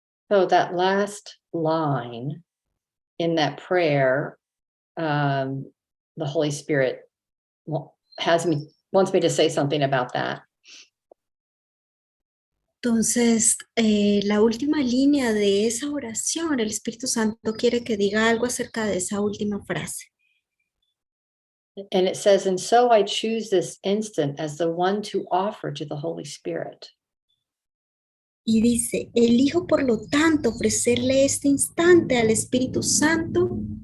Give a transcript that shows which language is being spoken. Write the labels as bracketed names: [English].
[English] So that last line in that prayer, the Holy Spirit wants me to say something about that. [Spanish] Entonces, la última línea de esa oración, el Espíritu Santo quiere que diga algo acerca de esa última frase. [English] And it says, and so I choose this instant as the one to offer to the Holy Spirit. [Spanish] Y dice, elijo por lo tanto ofrecerle este instante al Espíritu Santo.